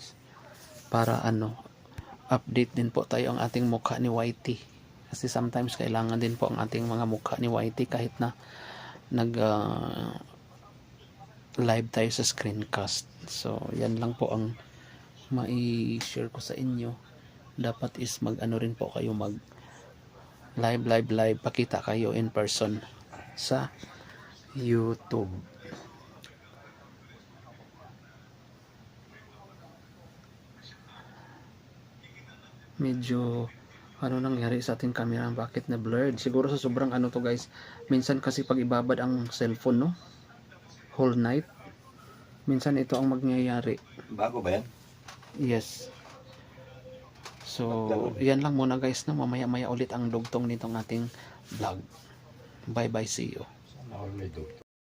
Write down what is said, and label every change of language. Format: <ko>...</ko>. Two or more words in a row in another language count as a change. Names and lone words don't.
<tl>para update din po tayo ang ating mukha ni YT, kasi sometimes kailangan din po ang ating mga mukha ni YT kahit na nag live tayo sa screencast. So yan lang po ang mai-share ko sa inyo. Dapat is rin po kayo mag live, pakita kayo</tl> <en>in person</en> <tl>sa YouTube. Medyo nangyari sa ating camera, bakit na blurred? Siguro sa sobrang to guys, minsan kasi pag ibabad ang cellphone,</tl> <en>no, whole night,</en> <tl>minsan ito ang mangyayari. Bago ba yan? Yes. So yan lang muna guys, na mamaya ulit ang dugtong nitong ating vlog.</tl> <en>Bye bye, see you.</en> <tl>Sana all may</tl>